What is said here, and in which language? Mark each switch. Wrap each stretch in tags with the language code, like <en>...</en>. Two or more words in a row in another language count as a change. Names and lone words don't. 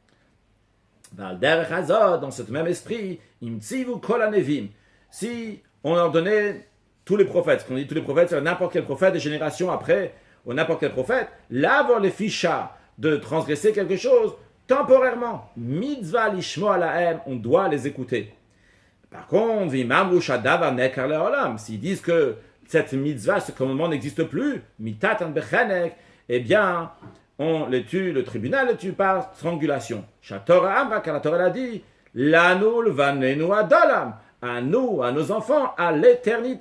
<fr>Dans ce même esprit, si on leur donnait tous les prophètes, ce qu'on dit tous les prophètes, c'est n'importe quel prophète des générations après, ou n'importe quel prophète, là avoir les fichas de transgresser quelque chose temporairement.</fr> <he>מצווה לשמוע אליהם,</he> <fr>on doit les écouter. Par contre, s'ils disent que cette mitzvah, ce commandement n'existe plus,</fr> <he>מיתתן בחנק,</he> <fr>eh bien, on les tue, le tribunal les tue par strangulation.</fr> <he>שהתורה אמרה,</he> <fr>car la Torah l'a dit,</fr> <he>לנו ולבנינו עד עולם,</he> <fr>à nous, à nos enfants, à l'éternité.</fr>